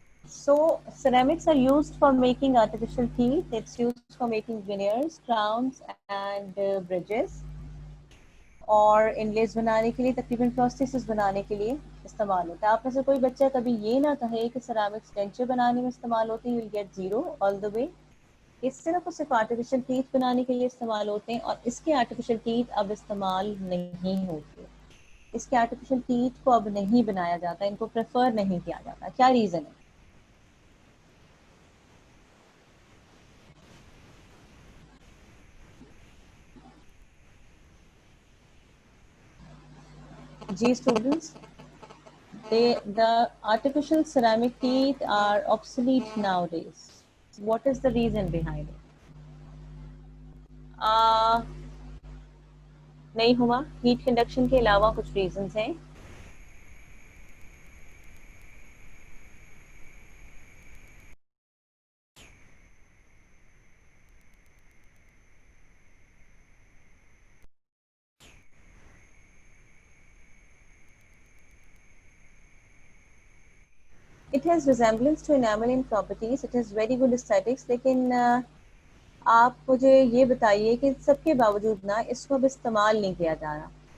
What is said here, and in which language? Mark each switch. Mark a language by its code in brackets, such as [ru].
[en] So ceramics are used for making artificial teeth. It's used for making veneers, crowns and bridges. [ur] اور انلیز بنانے کے لیے, تقریباً processes بنانے کے لیے استعمال ہوتا ہے. آپ میں سے کوئی بچہ کبھی یہ نہ کہے کہ سیرامکس ڈینچر بنانے میں استعمال ہوتی ہے, [en] You will get zero all the way. [ur] اس صرف اور صرف آرٹیفیشیل ٹیتھ بنانے کے لیے استعمال ہوتے ہیں, اور اس کے آرٹیفیشیل ٹیتھ اب استعمال نہیں ہوتے. اس کے آرٹیفیشیل ٹیتھ کو اب نہیں بنایا جاتا, ان کو پریفر نہیں کیا جاتا. کیا ریزن ہے؟ جی students, [en] the artificial ceramic teeth are obsolete nowadays. What is the reason behind it? [ur] نہیں ہوا. ہیٹ کنڈکشن کے علاوہ کچھ ریزنز ہیں. [en] It has resemblance to enamel in properties. It has very good aesthetics. [ur] لیکن آپ مجھے یہ بتائیے کہ سب کے باوجود نا اس کو اب استعمال نہیں کیا جا رہا.